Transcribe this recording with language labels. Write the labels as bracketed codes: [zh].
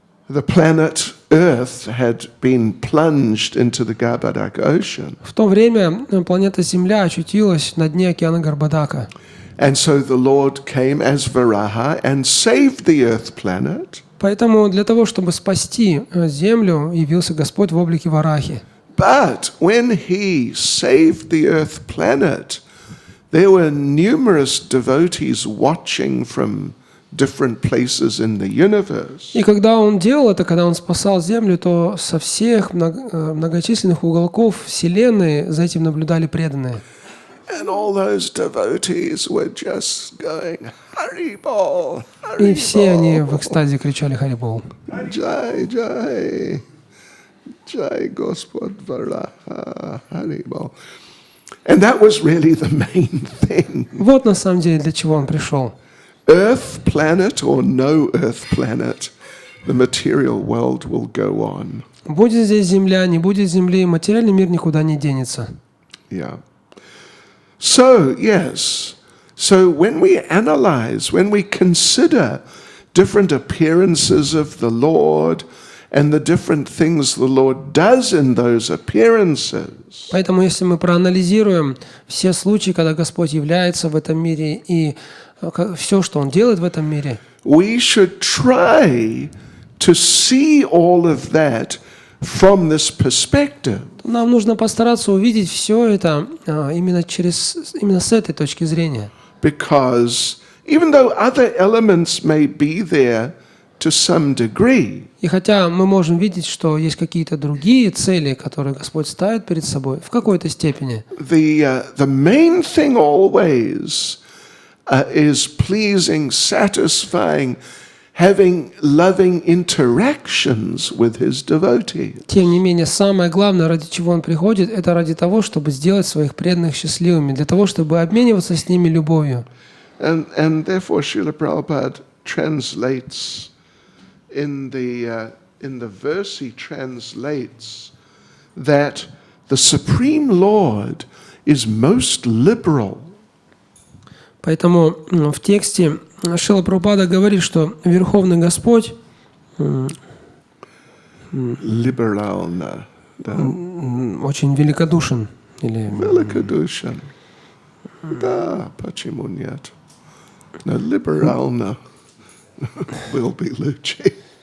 [en] The planet Earth had been plunged into the Garbadak Ocean. [ru] В то время планета Земля очутилась на дне океана Гарбадака. [en] And so the Lord came as Varaha and saved the Earth planet. [ru] Поэтому для того, чтобы спасти Землю, явился Господь в облике Варахи. [en] But when He saved the Earth planet, there were numerous devotees watching from different places in the universe. [ru] И когда Он делал это, когда Он спасал Землю, то со всех многочисленных уголков Вселенной за этим наблюдали преданные. [en] And all those devotees were just going, Haribol, Haribol. [ru] И все они в экстазе кричали Харибол. [sa] Jai, Jai, Jai Gospod Varaha, Haribol. [en] And that was really the main thing. [ru] Вот на самом деле для чего Он пришел. [en] Earth planet or no Earth planet, the material world will go on. [ru] Будет здесь Земля, не будет Земли, материальный мир никуда не денется. [en] Yeah. So, yes. So when we analyze, when we consider different appearances of the Lord and the different things the Lord does in those appearances, [ru] Поэтому, если мы проанализируем все случаи, когда Господь является в этом мире и все, что Он делает в этом мире, [en] we should try to see all of that from this perspective. [ru] нам нужно постараться увидеть все это именно с этой точки зрения. [en] Because even though other elements may be there to some degree, [ru] И хотя мы можем видеть, что есть какие-то другие цели, которые Господь ставит перед собой, в какой-то степени, [en] the main thing always is pleasing, satisfying, having loving interactions with His devotees. [ru] тем не менее, самое главное, ради чего Он приходит, это ради того, чтобы сделать своих преданных счастливыми, для того, чтобы обмениваться с ними любовью. [en] And therefore Srila Prabhupada translates in the verse he translates that the Supreme Lord is most liberal. [ru] Поэтому в тексте Шрила Прабхупада говорит, что Верховный Господь liberalna, да, очень великодушен. Или великодушен. Да, почему нет? Но liberalna [en] will be [ru] лучше.